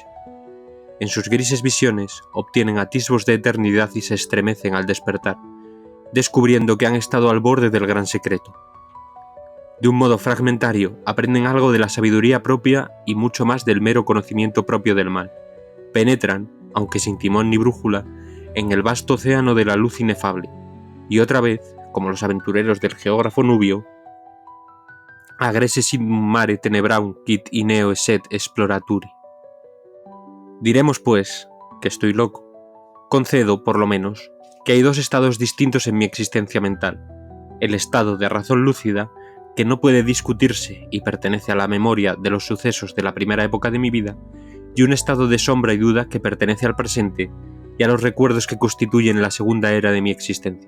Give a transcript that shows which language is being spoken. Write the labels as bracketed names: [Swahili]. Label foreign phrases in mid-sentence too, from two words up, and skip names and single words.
[Spanish] En sus grises visiones obtienen atisbos de eternidad y se estremecen al despertar, descubriendo que han estado al borde del gran secreto. De un modo fragmentario, aprenden algo de la sabiduría propia y mucho más del mero conocimiento propio del mal. Penetran, aunque sin timón ni brújula, en el vasto océano de la luz inefable, y otra vez, como los aventureros del geógrafo Nubio, [Latin] agresses in mare tenebrarum quid ineo esset exploraturi. [Spanish] Diremos, pues, que estoy loco. Concedo, por lo menos, que hay dos estados distintos en mi existencia mental. El estado de razón lúcida, que no puede discutirse y pertenece a la memoria de los sucesos de la primera época de mi vida, y un estado de sombra y duda que pertenece al presente y a los recuerdos que constituyen la segunda era de mi existencia.